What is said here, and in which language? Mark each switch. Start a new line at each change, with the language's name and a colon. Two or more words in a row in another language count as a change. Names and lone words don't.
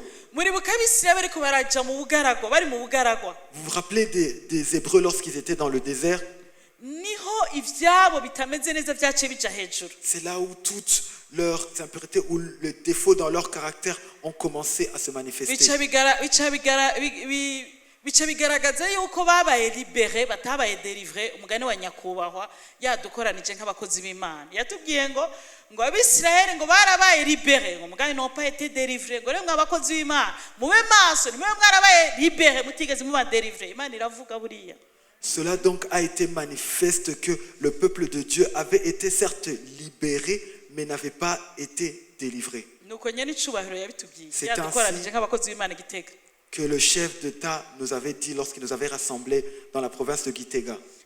French: Vous vous rappelez des Hébreux lorsqu'ils étaient dans le désert? C'est là où toutes leurs impuretés ou les défauts dans leur caractère ont commencé à se manifester.
Rundi: bica bigaragaza yuko babaye libere batabaye délivrer umugani wa nyakubahwa yadukoranije nk'abakozi b'Imana yatubwiye ngo abisirayeli ngo barabaye libere ngo umugani no
French: pas été délivré
Rundi: ngo rero abakozi b'Imana mube maso nimwe mwarabaye libere mutigeze muba délivrer Imana iravuga buriya.
French: Cela donc a été manifeste que le peuple de Dieu avait été certes libéré mais n'avait pas été délivré. C'est ainsi que le chef d'État nous avait dit lorsqu'il nous avait rassemblés dans la province de Gitega.